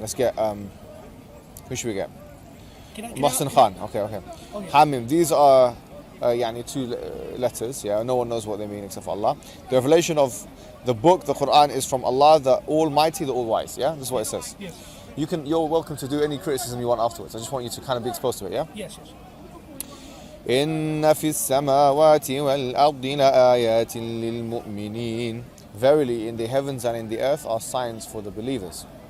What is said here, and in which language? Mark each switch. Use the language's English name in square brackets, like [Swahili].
[English] Let's get. Who should we get? Mohsin Khan. Okay. Hamim. These are two letters. Yeah, no one knows what they mean except for Allah. The revelation of the book, the Quran, is from Allah, the Almighty, the All-Wise. Yeah, this is what it says. Yes. You're welcome to do any criticism you want afterwards. I just want you to kind of be exposed to it. Yeah. Yes. [Arabic] إن في السماوات والأرض لآيات للمؤمنين. [English] Verily, in the heavens and in the earth are signs for the believers.